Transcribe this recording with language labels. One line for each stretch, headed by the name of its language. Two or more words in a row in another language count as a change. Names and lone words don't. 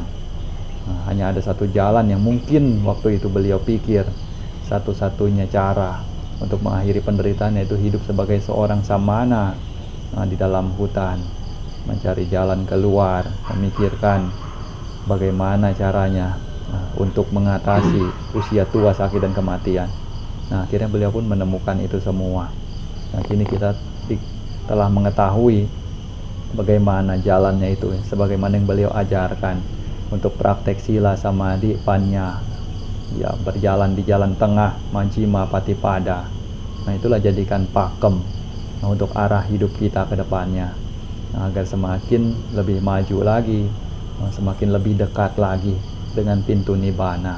Indonesian: Hanya ada satu jalan yang mungkin waktu itu beliau pikir satu-satunya cara untuk mengakhiri penderitaan, yaitu hidup sebagai seorang samana di dalam hutan, mencari jalan keluar, memikirkan bagaimana caranya untuk mengatasi usia tua, sakit, dan kematian. Akhirnya beliau pun menemukan itu semua. Kini kita telah mengetahui bagaimana jalannya itu, sebagaimana yang beliau ajarkan untuk praktek sila, samadhi, panya, ya, berjalan di jalan tengah,
Pali: Majjhima Patipada.
Indonesian: Itulah jadikan pakem untuk arah hidup kita ke depannya, agar semakin lebih maju lagi, semakin lebih dekat lagi dengan pintu nibbana.